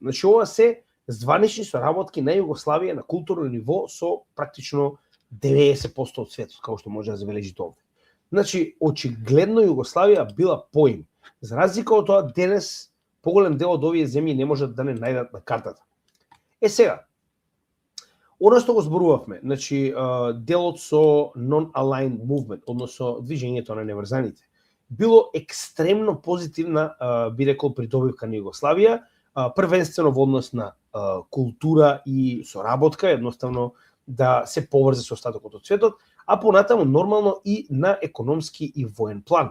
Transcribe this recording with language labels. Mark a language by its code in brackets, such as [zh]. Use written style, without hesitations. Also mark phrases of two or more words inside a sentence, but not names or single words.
[mk] Значи, ова се званични соработки на Југославија на културно ниво со практично 90% од светот, како што може да забележите овде. Значи, очигледно Југославија била поим. За разлика од тоа, денес поголем дел од овие земји не можат да не најдат на картата. Сега, оно што го зборувавме, значи, делот со [en] non-aligned movement, [mk] односно движењето на неврзаните, било екстремно позитивна, би рекол, придобивка на Југославија, првенствено во однос на култура и соработка, едноставно да се поврзе со остатокот од светот, а понатаму нормално и на економски и воен план.